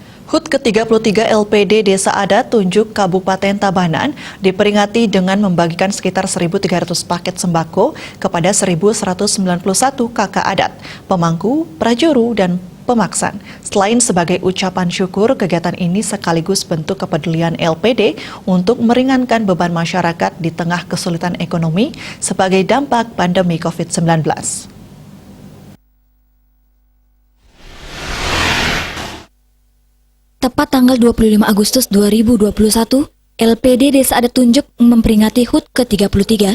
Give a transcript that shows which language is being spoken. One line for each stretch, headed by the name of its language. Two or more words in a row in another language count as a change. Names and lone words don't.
Indonesian: HUT ke-33 LPD Desa Adat Tunjuk Kabupaten Tabanan diperingati dengan membagikan sekitar 1.300 paket sembako kepada 1.191 kakak adat, pemangku, prajuru, dan pemaksan. Selain sebagai ucapan syukur, kegiatan ini sekaligus bentuk kepedulian LPD untuk meringankan beban masyarakat di tengah kesulitan ekonomi sebagai dampak pandemi COVID-19. Tepat tanggal 25 Agustus 2021, LPD Desa Adat Tunjuk memperingati HUT ke-33.